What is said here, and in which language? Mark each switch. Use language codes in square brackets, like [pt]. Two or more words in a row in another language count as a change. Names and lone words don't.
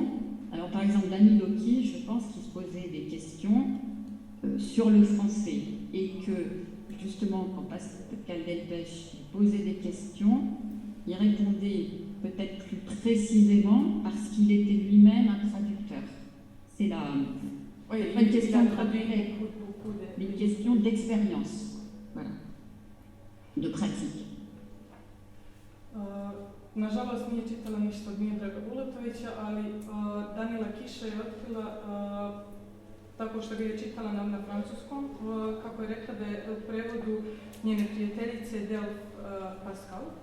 [fr] Alors par exemple, Danilo Kiš, je pense qu'il se posait des questions sur le français, et que justement, quand Pascale Delpech posait des questions, il répondait peut-être plus précisément parce qu'il était lui-même un traducteur. C'est pas une question de traduire, mais une question d'expérience, voilà, de pratique. [sr] Nažalost nije čitala ništa od Miodraga Bulatovića, ali Danila Kiša je otkrila tako što ga je čitala na francuskom, kako je rekla da je u prevodu njene prijateljice Delph Pascal.